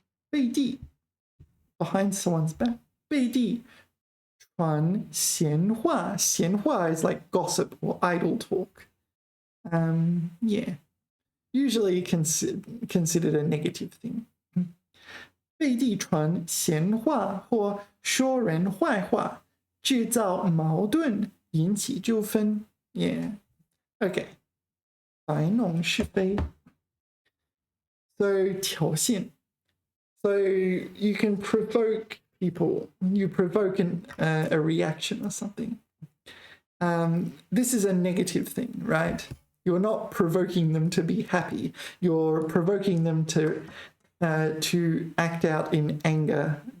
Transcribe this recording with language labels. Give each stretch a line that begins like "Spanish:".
English: 背地 behind someone's back
Chinese: 背地传闲话
English: 闲话 is like gossip or idle talk. Yeah, usually considered a negative thing.
Chinese: 背地传闲话或说人坏话制造矛盾引起纠纷
English: Yeah, okay.
Chinese: 摆弄是非
English: So 挑衅 So you can provoke people. You provoke a reaction or something. This is a negative thing, right? You're not provoking them to be happy. You're provoking them to act out in anger.